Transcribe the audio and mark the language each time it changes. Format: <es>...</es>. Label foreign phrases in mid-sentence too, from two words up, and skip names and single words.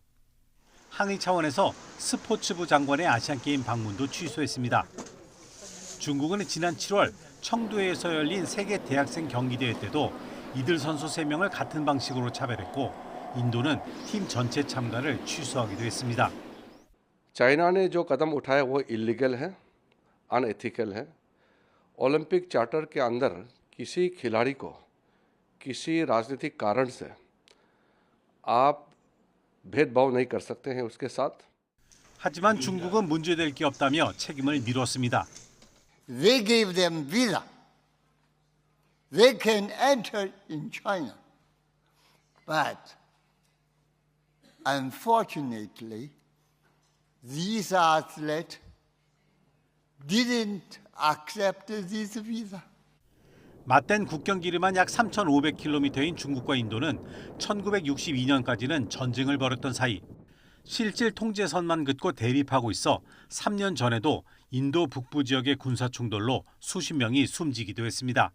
<ko>항의 차원에서 스포츠부 장관의 아시안게임 방문도 취소했습니다. 중국은 지난 7월 청두에서 열린 세계 대학생 경기대회 때도 이들 선수 3명을 같은 방식으로 차별했고 인도는 팀 전체 참가를 취소하기도 했습니다.</ko> <hi>चाइना ने जो कदम उठाया वो इलीगल है, अनएथिकल है। ओलंपिक चार्टर के अंदर किसी खिलाड़ी को किसी राजनीतिक कारण से आप भेदभाव नहीं कर सकते हैं उसके साथ।</hi> <ko>하지만 중국은 문제될 게 없다며 책임을 미뤘습니다.</ko> <en>They gave them visa. They can enter in China. But unfortunately, these athletes didn't accept this visa.</en> <ko>맞댄 국경 길이만 약 3,500km인 중국과 인도는 1962년까지는 전쟁을 벌였던 사이 실질 통제선만 긋고 대립하고 있어 3년 전에도 인도 북부 지역의 군사 충돌로 수십 명이 숨지기도 했습니다.</ko>